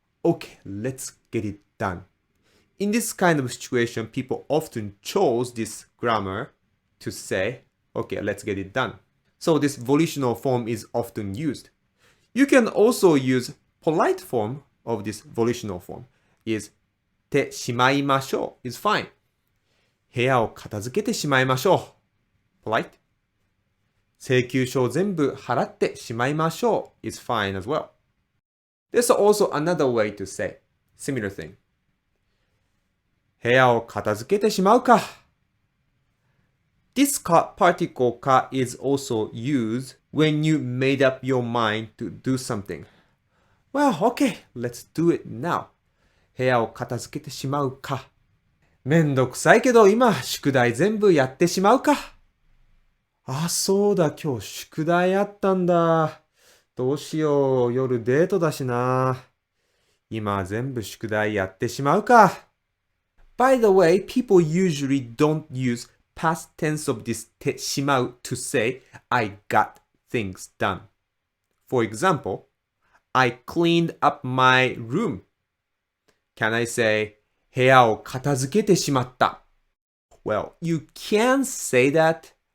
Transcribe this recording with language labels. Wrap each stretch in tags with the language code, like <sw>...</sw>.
<en>Okay, let's get it done. In this kind of situation, people often chose this grammar to say, okay, let's get it done. So this volitional form is often used. You can also use polite form of this volitional form is てしまいましょう is fine.</en> <ja>部屋を片付けてしまいましょう</ja> <en>polite.</en> <ja>請求書を全部払ってしまいましょう</ja> <en>is fine as well. There's also another way to say similar thing.</en> <ja>部屋を片付けてしまうか</ja> <en>This particle か is also used when you made up your mind to do something. Well, okay, let's do it now.</en> <ja>部屋を片付けてしまうか。めんどくさいけど今、宿題全部やってしまうか。あ、そうだ、今日宿題あったんだ。どうしよう、夜デートだしな。今全部宿題やってしまうか。</ja> <en>By the way, people usually don't use past tense of this てしまう to say, I got things done. For example, I cleaned up my room.Can I say,</en> <ja>部屋を片付けてしまった?</ja> <en>Well, you can say that,</en>